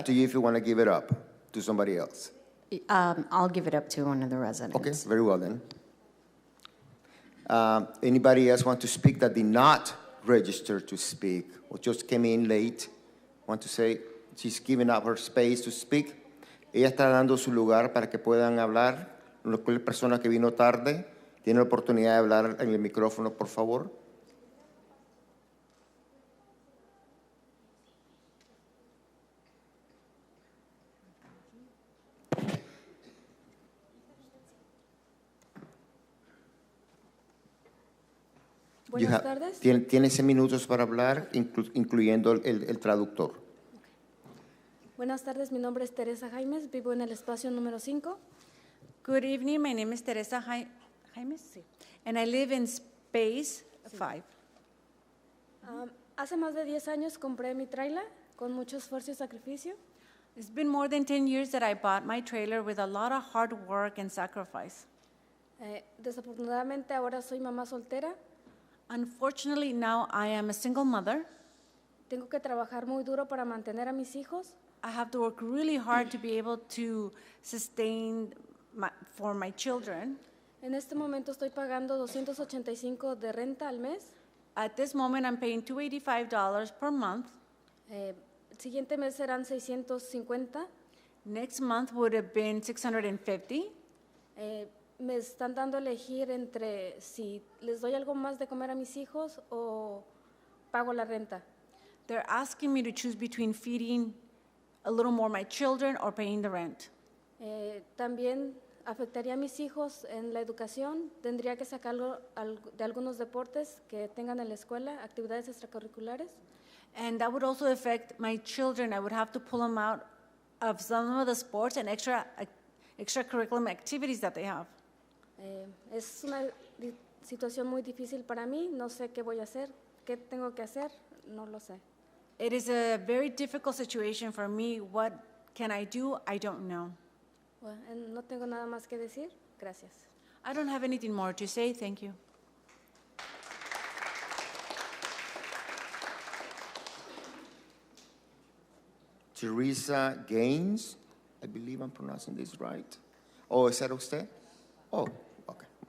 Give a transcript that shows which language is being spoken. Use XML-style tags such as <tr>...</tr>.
<en>up to you if you want to give it up to somebody else. I'll give it up to one of the residents. Okay, very well then. Anybody else want to speak that did not register to speak or just came in late? Want to say she's giving up her space to speak?</en> <es>Ella está dando su lugar para que puedan hablar. Las personas que vino tarde tienen la oportunidad de hablar en el micrófono, por favor. Buenas tardes. Tiene 6 minutos para hablar, incluyendo el traductor. Buenas tardes, mi nombre es Teresa Jaimes, vivo en el espacio número 5.</es> <en>Good evening, my name is Teresa Jaimes, and I live in space 5.</en> <es>Hace más de 10 años compré mi trailer con mucho esfuerzo y sacrificio.</es> <en>It's been more than 10 years that I bought my trailer with a lot of hard work and sacrifice.</en> <es>Desafortunadamente ahora soy mamá soltera.</es> <en>Unfortunately, now I am a single mother.</en> <es>tengo que trabajar muy duro para mantener a mis hijos.</es> <en>I have to work really hard to be able to sustain for my children.</en> <es>En este momento estoy pagando $285 de renta al mes.</es> <en>At this moment, I'm paying $285 per month.</en> <es>El siguiente mes serán 650.</es> <en>Next month would have been 650.</en> <es>Me están dando a elegir entre si les doy algo más de comer a mis hijos o pago la renta.</es> <en>They're asking me to choose between feeding a little more my children or paying the rent.</en> <es>También afectaría a mis hijos en la educación. Tendría que sacarlo de algunos deportes que tengan en la escuela, actividades extracurriculares.</es> <en>And that would also affect my children. I would have to pull them out of some of the sports and extracurricular activities that they have.</en> <es>Es una situación muy difícil para mí. No sé qué voy a hacer, qué tengo que hacer, no lo sé.</es> <en>It is a very difficult situation for me. What can I do? I don't know.</en> <es>Bueno, no tengo nada más que decir. Gracias.</es> <en>I don't have anything more to say. Thank you. Teresa Gaines, I believe I'm pronouncing this right.</en> <es>Oh, ¿es era usted? Oh, okay.</es>